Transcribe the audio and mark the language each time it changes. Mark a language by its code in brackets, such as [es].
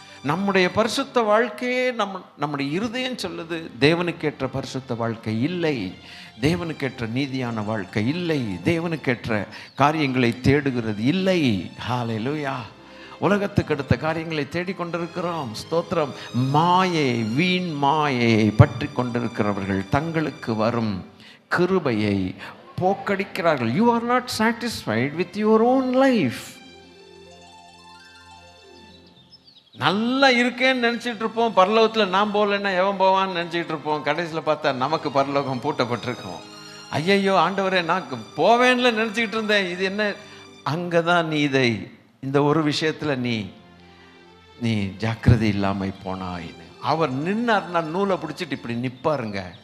[ta] நம்முடைய பரிசுத்த வாழ்க்கையே நம்முடைய இருதயம் சொல்லுது, தேவனுக்கேற்ற பரிசுத்த வாழ்க்கை இல்லை, தேவனுக்கேற்ற நீதியான வாழ்க்கை இல்லை, தேவனுக்கேற்ற காரியங்களை தேடுகிறது இல்லை. ஹல்லேலூயா. உலகத்துக்கு அடுத்த காரியங்களை தேடிக்கொண்டிருக்கிறோம். ஸ்தோத்திரம். மாயை, வீண் மாயை பற்றி கொண்டிருக்கிறவர்கள் தங்களுக்கு வரும் கிருபையை போக்கடிக்கிறார்கள். [en] You are not satisfied with your own life. [ta] நல்லா இருக்கேன்னு நினச்சிட்டு இருப்போம். பரலோகத்தில் நான் போகலன்னா எவன் போவான்னு நினச்சிக்கிட்டு இருப்போம். கடைசியில் பார்த்தா நமக்கு பரலோகம் பூட்டப்பட்டிருக்கோம். ஐயையோ ஆண்டவரே, நான் போவேன்ல நினச்சிக்கிட்டு இருந்தேன். இது என்ன? அங்கே தான் நீ இந்த ஒரு விஷயத்தில் நீ ஜாக்கிரதை இல்லாமல் போனாயின்னு அவர் நின்னார்னா நூலை பிடிச்சிட்டு இப்படி நிற்பாருங்க.